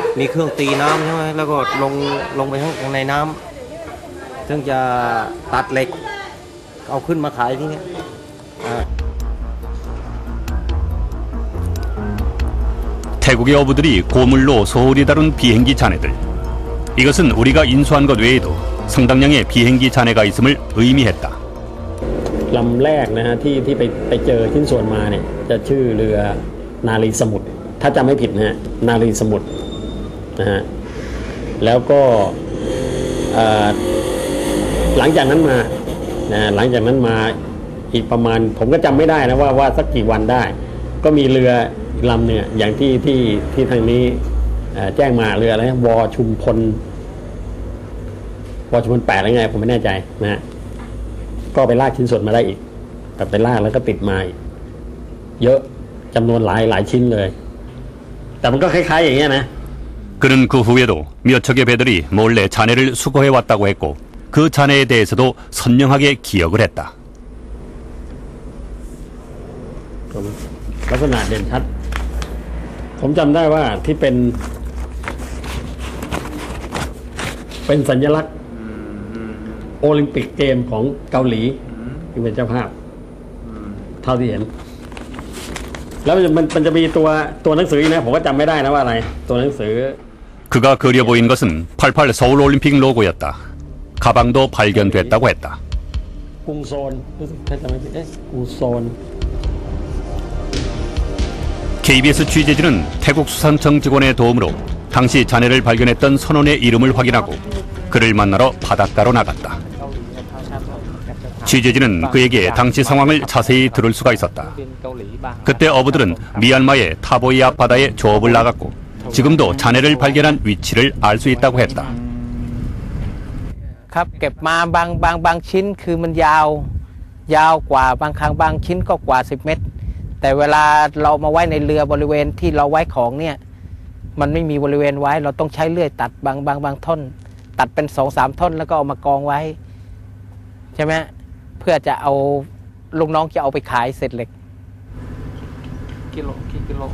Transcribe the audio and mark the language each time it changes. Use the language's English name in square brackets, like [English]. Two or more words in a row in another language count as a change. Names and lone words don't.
[Thai] มีเครื่องตีน้ำใช่ไหมแล้วก็ลงไปข้างในน้ำซึ่งจะตัดเหล็กเอาขึ้นมาขายที่นี่ [Korean] 태국의 어부들이 고물로 소홀히 다룬 비행기 잔해들. 이것은 우리가 인수한 것 외에도 상당량의 비행기 잔해가 있음을 의미했다. [Thai] ลำแรกนะฮะที่ไปเจอชิ้นส่วนมาเนี่ยจะชื่อเรือนารีสมุทรถ้าจำไม่ผิดนะฮะนารีสมุทรนะฮะแล้วก็หลังจากนั้นมา อีกประมาณผมก็จำไม่ได้นะว่าสักกี่วันได้ก็มีเรือลำเนี่ยอย่างที่ทางนี้แจ้งมาเรืออะไรวอชุมพล8อะไรไงผมไม่แน่ใจนะฮะก็ไปลากชิ้นส่วนมาได้อีกแต่ไปลากแล้วก็ติดมาอีกเยอะจำนวนหลายชิ้นเลยแต่มันก็คล้ายๆอย่างเงี้ยนะ [Korean] 그는 그 후에도 몇 척의 배들이 몰래 잔해를 수거해 왔다고 했고 그 잔해에 대해서도 선명하게 기억을 했다. [Thai] ลักษณะเด่นชัดผมจำได้ว่าที่เป็นสัญลักษณ์โอลิมปิกเกมของเกาหลีที่เป็นเจ้าภาพเท่าที่เห็นแล้วมันจะมีตัวหนังสือนะผมก็จำไม่ได้นะว่าอะไรตัวหนังสือ [Korean] 그가 그려 보인 것은 88 서울올림픽 로고였다. 가방도 발견됐다고 했다. [Thai] กุงโซนถ้าจำไม่ผิดกุงโซน [Korean] KBS 취재진은 태국 수산청 직원의 도움으로 당시 잔해를 발견했던 선원의 이름을 확인하고 그를 만나러 바닷가로 나갔다. 취재진은 그에게 당시 상황을 자세히 들을 수가 있었다. 그때 어부들은 미얀마의 타보이 앞바다에 조업을 나갔고 지금도 잔해를 발견한 위치를 알 수 있다고 했다. [Thai] ครับเก็บมาบางชิ้นคือมันยาวกว่าบางครั้งบางชิ้นก็กว่า10 เมตรแต่เวลาเรามาไว้ในเรือบริเวณที่เราไว้ของเนี่ยมันไม่มีบริเวณไว้ เราต้องใช้เลื่อยตัดบางท่อนตัดเป็น 2-3 ท่อนแล้วก็เอามากองไว้ใช่ไหมเพื่อจะเอาลูกน้องจะเอาไปขายเศษเหล็กกี่กิโล